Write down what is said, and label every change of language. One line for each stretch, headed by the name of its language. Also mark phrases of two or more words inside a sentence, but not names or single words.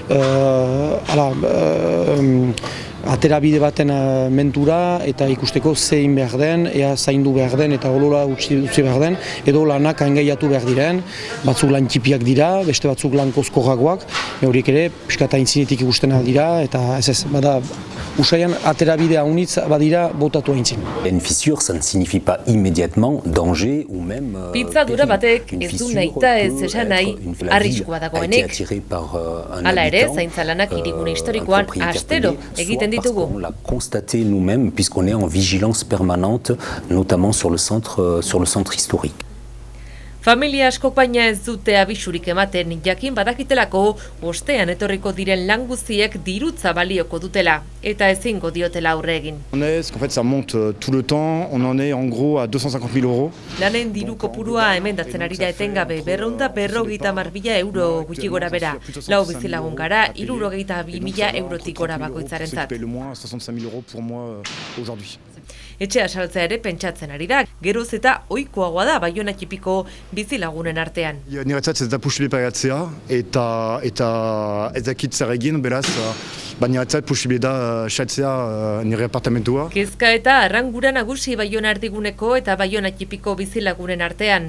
Basque: aterabide baten mentura eta ikusteko zein behar den, ea zaindu behar den eta olola utzi behar den, edo lanak engaiatu behar diren, batzuk lan txipiak dira, beste batzuk lan kozkorragoak, horiek ere piskata aintzinetik ikusten aldira, eta ez, bada usaian aterabide haunitz badira botatu aintzin.
French: Une fissure, ça ne signifie pas immédiatement danger ou même
Basque: pitzadura batek ez du nahita ez esan nahi arriskua dagoenik. Hala ere, zaintza lanak hirigune historikoan astero egiten ditugu.
French: On l'a constaté nous-mêmes puisqu'on est en vigilance permanente, notamment sur le centre historique.
Basque: Familia askok baina ez dute abisurik ematen, jakin badakitelako ostean etorriko diren lan guztiek dirutza balioko dutela eta ezingo diotela aurre egin.
French: En fait, ça monte tout le temps, on en est en gros à 250 000 euros.
Basque: Lanen diru kopurua emendatzen ari da etengabe 250.000 euro gutxi gora bera. Lau bizilagun gara, 62.000 eurotik gora bakoitzarentzat.
French: Le moins 65 000 euros pour moi aujourd'hui.
Basque: Etxea saltzea ere pentsatzen ari da, geroz eta ohikoagoa da Baiona txipiko bizilagunen artean. Niretzat ez da posible pagatzea eta ez dakit zer egin, beraz, niretzat posible da saltzea nire apartamentua. Kezka eta arrangura nagusi Baiona erdiguneko eta Baiona txipiko bizilagunen artean.